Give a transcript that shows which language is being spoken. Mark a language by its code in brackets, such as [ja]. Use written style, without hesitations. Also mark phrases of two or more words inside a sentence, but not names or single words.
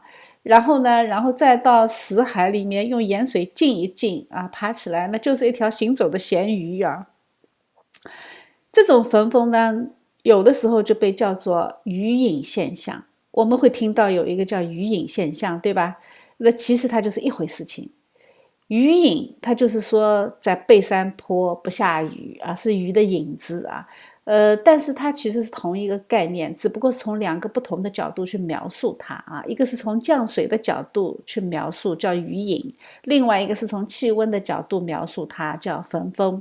[zh] 然後再到死海裡面用鹽水浸一浸啊，爬起來那就是一條行走的鹹魚啊。這種焚風呢，有的時候就被叫做魚影現象。我們會聽到有一個叫魚影現象，對吧？那其實它就是一回事情。魚影，它就是說在背山坡不下雨啊，是魚的影子啊。但是它其實是同一個概念，只不過是從兩個不同的角度去描述它啊。一個是從降水的角度去描述，叫魚影；另外一個是從氣溫的角度描述它，叫焚風。